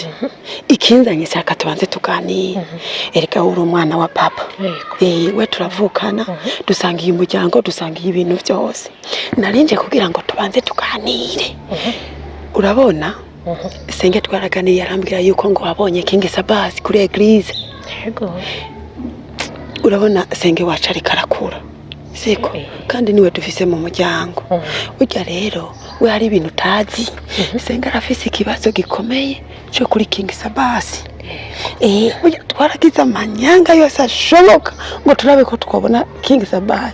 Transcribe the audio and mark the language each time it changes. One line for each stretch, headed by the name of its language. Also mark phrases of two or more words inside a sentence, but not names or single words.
Rundi: Ikinzanye cyaka tubanze tuganira. Erika uri umwana wa papa. We turavukana, dusangiye umuryango, dusangiye ibintu byose. Narinje kugira ngo tubanze tuganire. Urabona? Senge twaraganiriye arambwira yuko ngo wabonye King Sabbas kuri eglise. Yego. Urabona senge wacu ari karakura. Siko kandi niwe dufise mu muryango. Ujya rero we hari ibintu utazi. Senge arafise ikibazo gikomeye cyo kuri King Sabbas. Ujya twaragize amanyanga yose ashoboka ngo turabe ko twabona King Sabbas.